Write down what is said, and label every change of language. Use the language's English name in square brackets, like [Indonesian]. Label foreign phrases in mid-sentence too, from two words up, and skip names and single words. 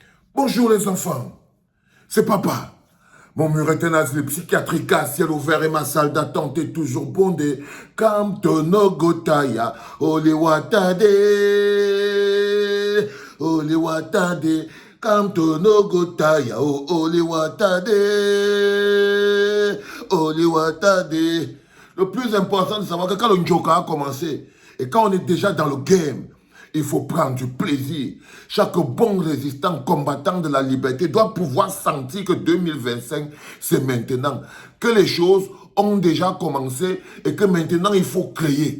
[French] Bonjour les enfants, c'est papa. Mon mur est un asile psychiatrique à ciel ouvert et ma salle d'attente est toujours bondée. Kamtono Gotaya, Ole Watade, Ole Watade, Kamtono Gotaya, Ole Watade, Ole Watade. Le plus important de savoir que quand le Njoka a commencé et quand on est déjà dans le game, il faut prendre du plaisir. Chaque bon résistant, combattant de la liberté doit pouvoir sentir que 2025, c'est maintenant. Que les choses ont déjà commencé et que maintenant, il faut créer.